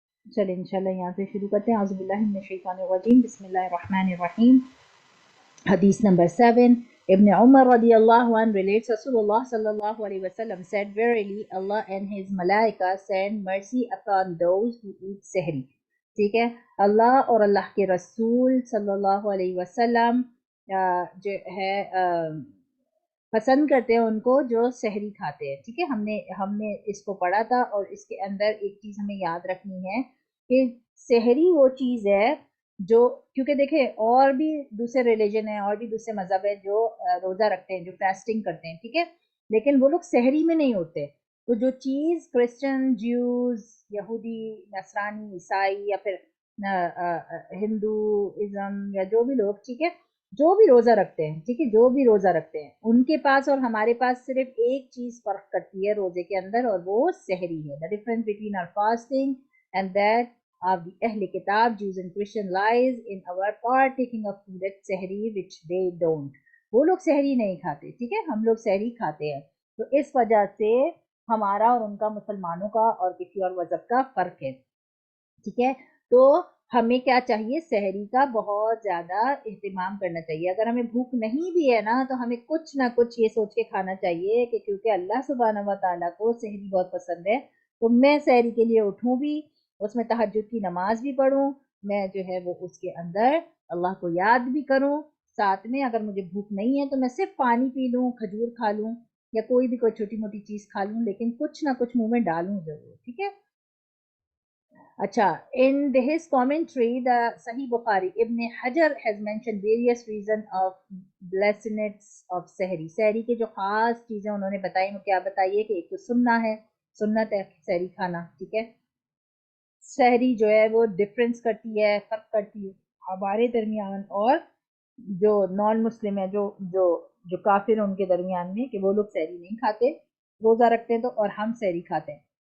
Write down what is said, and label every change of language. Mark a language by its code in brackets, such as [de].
[ur] چلیں انشاءاللہ یہاں سے شروع کرتے ہیں. [ar] اعوذ باللہ من الشیطان الرجیم. بسم اللہ الرحمن الرحیم. [en] Hadith number 7. Ibn Umar radiallahu anh relates Rasulullah sallallahu alaihi wasallam said, verily Allah and his malaika send mercy upon those who eat sehri. [ur] ٹھیک ہے. اللہ اور اللہ کے رسول صلی اللہ علیہ وسلم جو ہے پسند کرتے ہیں ان کو جو سحری کھاتے ہیں. ٹھیک ہے. ہم نے اس کو پڑھا تھا اور اس کے اندر ایک چیز ہمیں یاد رکھنی ہے کہ سحری وہ چیز ہے جو, کیونکہ دیکھیں اور بھی دوسرے ریلیجن ہیں اور بھی دوسرے مذہب ہیں جو روزہ رکھتے ہیں, جو فاسٹنگ کرتے ہیں. ٹھیک ہے. لیکن وہ لوگ سحری میں نہیں ہوتے. تو جو چیز کرسچن, جیوز, یہودی, نصرانی, عیسائی یا پھر ہندوازم یا جو بھی لوگ, ٹھیک ہے, جو بھی روزہ رکھتے ہیں, ٹھیک ہے, جو بھی روزہ رکھتے ہیں, ان کے پاس اور ہمارے پاس صرف ایک چیز فرق کرتی ہے روزے کے اندر, اور وہ سحری ہے. [en] The difference between our fasting and that of the Ahl Kitab, Jews and Christian, lies in our partaking of food at sehri which they don't. [ur] وہ لوگ سحری نہیں کھاتے. ٹھیک ہے. ہم لوگ سحری کھاتے ہیں. تو اس وجہ سے ہمارا اور ان کا, مسلمانوں کا اور کسی اور مذہب کا فرق ہے. ٹھیک ہے. تو ہمیں کیا چاہیے, سحری کا بہت زیادہ اہتمام کرنا چاہیے. اگر ہمیں بھوک نہیں بھی ہے نا تو ہمیں کچھ نہ کچھ یہ سوچ کے کھانا چاہیے کہ کیونکہ اللہ سبحانہ و تعالیٰ کو سحری بہت پسند ہے, تو میں سحری کے لیے اٹھوں بھی, اس میں تہجد کی نماز بھی پڑھوں, میں جو ہے وہ اس کے اندر اللہ کو یاد بھی کروں, ساتھ میں اگر مجھے بھوک نہیں ہے تو میں صرف پانی پی لوں, کھجور کھا لوں, یا کوئی بھی کوئی چھوٹی موٹی چیز کھا لوں, لیکن کچھ نہ کچھ منہ میں ڈالوں ضرور. ٹھیک ہے. [en] اچھا, in his commentary, the Sahih Bukhari, Ibn Hajar has mentioned various reasons of blessedness of sehri. [ur] سحری کے جو خاص چیزیں انہوں نے بتائی, وہ کیا بتائیے کہ ایک تو سننا ہے, سنت ہے سحری کھانا. ٹھیک ہے. سحری جو ہے وہ ڈفرینس کرتی ہے, فرق کرتی ہے ہمارے درمیان اور جو نان مسلم ہے, جو کافر ہیں ان کے درمیان میں, کہ وہ لوگ سحری نہیں کھاتے, روزہ رکھتے ہیں تو, اور ہم سحری کھاتے ہیں.